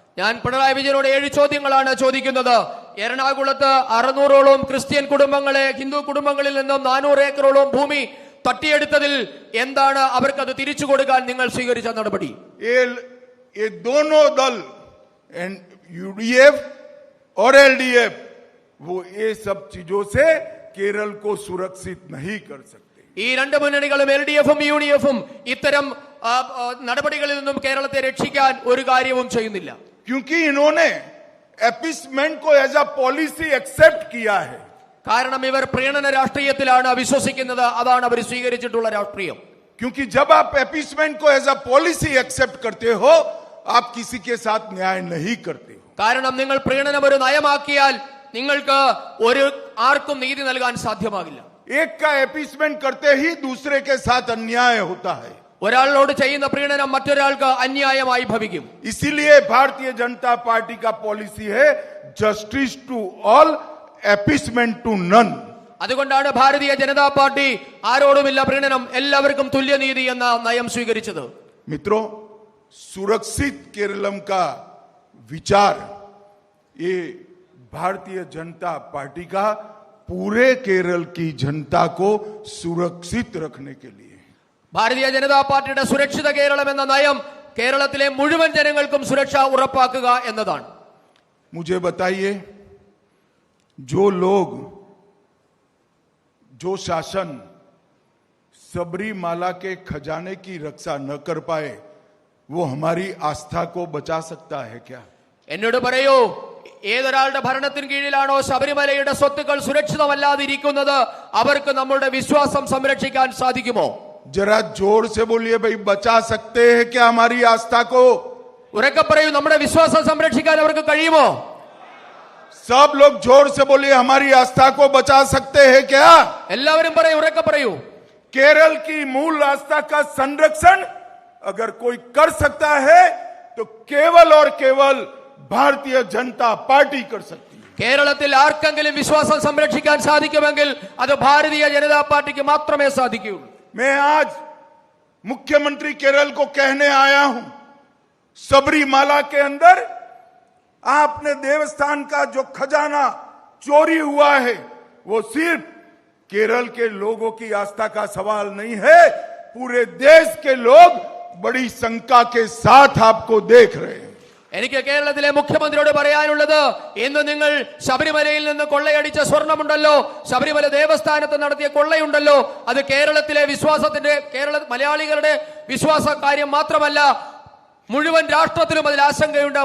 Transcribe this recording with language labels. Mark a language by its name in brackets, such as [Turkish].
[Malayalam] ഞാൻ പിണറായി വിജയനോട് 7 ചോദ്യങ്ങളാണ് ചോദിക്കുന്നത്. എറണാകുളത്ത് 600ഓളം ക്രിസ്ത്യൻ കുടുംബങ്ങളെ ഹിന്ദു കുടുംബങ്ങളിൽ നിന്നും 400 ഏക്കറോളം ഭൂമി തട്ടിയെടുത്തതിൽ എന്താണ് അവർക്കത് തിരിച്ചു കൊടുക്കാൻ നിങ്ങൾ സ്വീകരിച്ച നടപടി? [Hindi] ये दोनों दल यूडीएफ और एलडीएफ वो ये सब चीजों से केरल को सुरक्षित नहीं कर सकते. [Malayalam] ഈ രണ്ട് മുന്നണികളും LDF-ഉം UDF-ഉം ഇത്തരം നടപടികളിൽ നിന്നും കേരളത്തെ രക്ഷിക്കാൻ ഒരു കാര്യവും ചെയ്യുന്നില്ല. [Hindi] क्योंकि इन्होंने एपिसमेंट को [English] as a policy accept [Hindi] किया है. [Malayalam] കാരണം ഇവർ പ്രീണന രാഷ്ട്രീയത്തിലാണ് വിശ്വസിക്കുന്നത്. അതാണ് അവർ സ്വീകരിച്ചിട്ടുള്ള രാഷ്ട്രീയം. [Hindi] क्योंकि जब आप एपिसमेंट को [English] as a policy accept [Hindi] करते हो, आप किसी के साथ न्याय नहीं करते हो. [Malayalam] കാരണം നിങ്ങൾ പ്രീണനം ഒരു നയമാക്കിയാൽ നിങ്ങൾക്ക് ഒരു ആർക്കും നീതി നൽകാൻ സാധ്യമാകില്ല. [Hindi] एक का एपिसमेंट करते ही दूसरे के साथ अन्याय होता है. [Malayalam] ഒരാളോട് ചെയ്യുന്ന പ്രീണനം മറ്റൊരാൾക്ക് അന്യായമായി ഭവിക്കും. [Hindi] इसीलिए भारतीय जनता पार्टी का पॉलिसी है [English] Justice to all, appeasement to none. [Malayalam] അതുകൊണ്ടാണ് ഭാരതീയ ജനതാ പാർട്ടി ആരോടുമില്ല പ്രീണനം, എല്ലാവർക്കും തുല്യനീതി എന്ന നയം സ്വീകരിച്ചത്. [Hindi] मित्रों, सुरक्षित केरलम का विचार ये भारतीय जनता पार्टी का पूरे केरल की जनता को सुरक्षित रखने के लिए, [Malayalam] ഭാരതീയ ജനതാ പാർട്ടിയുടെ സുരക്ഷിത കേരളം എന്ന നയം കേരളത്തിലെ മുഴുവൻ ജനങ്ങൾക്കും സുരക്ഷ ഉറപ്പാക്കുക എന്നതാണ്. [Hindi] मुझे बताइए, जो लोग, जो शासन सबरीमाला के खजाने की रक्षा न कर पाए, वो हमारी आस्था को बचा सकता है क्या? [Malayalam] എന്നോട് പറയൂ, ഏതൊരാളുടെ ഭരണത്തിന് കീഴിലാണോ ശബരിമലയുടെ സ്വത്തുക്കൾ സുരക്ഷിതമല്ലാതിരിക്കുന്നത് അവർക്ക് നമ്മുടെ വിശ്വാസം സംരക്ഷിക്കാൻ സാധിക്കുമോ? [Hindi] जरा जोर से बोलिए भाई, बचा सकते हैं क्या हमारी आस्था को? [Malayalam] ഉറക്കെ പറയൂ, നമ്മുടെ വിശ്വാസം സംരക്ഷിക്കാൻ അവർക്ക് കഴിയുമോ? [Hindi] सब लोग जोर से बोलिए, हमारी आस्था को बचा सकते हैं क्या? [Malayalam] എല്ലാവരും പറയൂ, ഉറക്കെ പറയൂ. [Hindi] केरल की मूल आस्था का संरक्षण अगर कोई कर सकता है तो केवल और केवल भारतीय जनता पार्टी कर सकती है. [Malayalam] കേരളത്തിൽ ആർക്കെങ്കിലും വിശ്വാസം സംരക്ഷിക്കാൻ സാധിക്കുമെങ്കിൽ അത് ഭാരതീയ ജനതാ പാർട്ടിക്ക് മാത്രമേ സാധിക്കുകയുള്ളൂ. [Hindi] मैं आज मुख्यमंत्री केरल को कहने आया हूं, सबरीमाला के अंदर आपने देवस्थान का जो खजाना चोरी हुआ है, वो सिर्फ केरल के लोगों की आस्था का सवाल नहीं है. पूरे देश के लोग बड़ी शंका के साथ आपको देख रहे हैं. [Malayalam] എനിക്ക് കേരളത്തിലെ മുഖ്യമന്ത്രിയോട് പറയാനുള്ളത്, ഇന്ന് നിങ്ങൾ ശബരിമലയിൽ നിന്ന് കൊള്ളയടിച്ച സ്വർണമുണ്ടല്ലോ, ശബരിമല ദേവസ്ഥാനത്ത് നടത്തിയ കൊള്ളയുണ്ടല്ലോ, അത് കേരളത്തിലെ മലയാളികളുടെ വിശ്വാസ കാര്യം മാത്രമല്ല, മുഴുവൻ രാഷ്ട്രത്തിലും അതിൽ ആശങ്കയുണ്ട്.